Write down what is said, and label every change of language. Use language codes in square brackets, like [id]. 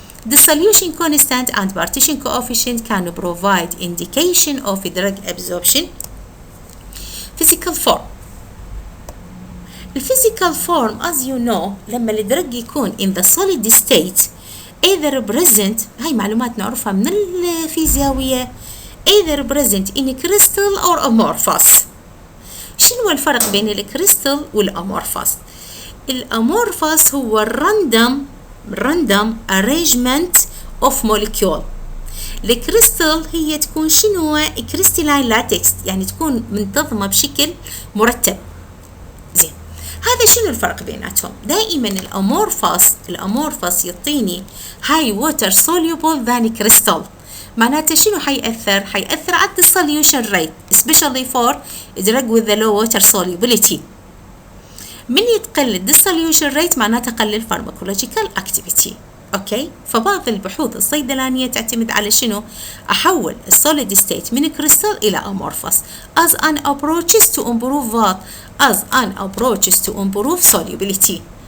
[en] The solution constant and partition coefficient can provide indication of drug absorption. Physical form. The physical form, as you know, [ar] لما الدرج يكون [en] in the solid state either present، [ar] هاي معلومات نعرفها من الفيزيائية، [en] either present in crystal or amorphous. [ar] شنو الفرق بين الكريستال والامورفوس؟ الامورفوس هو [en] random arrangement of molecule. [ar] الكريستال هي تكون شنو؟ كريستالين لاتكس، يعني تكون منتظمة بشكل مرتب. زين، هذا شنو الفرق بيناتهم؟ دائما الامورفوس يعطيني [en] high water soluble than crystal. [ar] معناته شنو حيأثر على [en] dissolution rate especially for drug with the low water solubility. [ar] من يتقل dissolution rate معناته قلل pharmacological activity. اوكي، فبعض البحوث الصيدلانية تعتمد على شنو؟ احول السوليد ستيت من كريستال الى امورفوس [en] as an approaches to improve what? as an approaches to improve solubility.